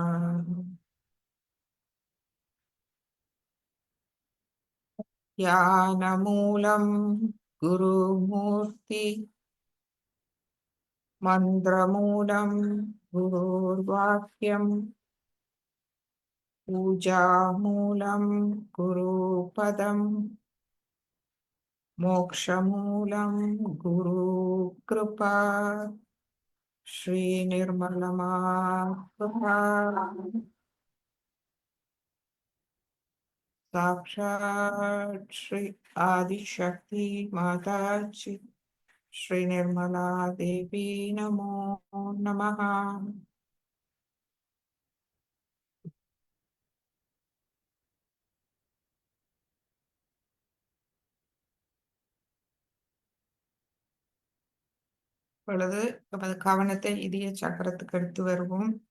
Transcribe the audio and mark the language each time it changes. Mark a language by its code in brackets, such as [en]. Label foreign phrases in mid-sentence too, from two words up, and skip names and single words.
[sa] ज्ञानमूलम् गुरुमूर्ति मन्त्रमूलम् गुरुर्वाक्यम् पूजामूलम् गुरुपदम् मोक्षमूलम् गुरु कृपा श्री निर्मलमा कृपा साक्षात् श्री आदिशक्ति माता श्री निर्मला देवी नमो नमः. [ta] இப்பொழுது நமது கவனத்தை இதய சக்கரத்துக்கு எடுத்து வருவோம்.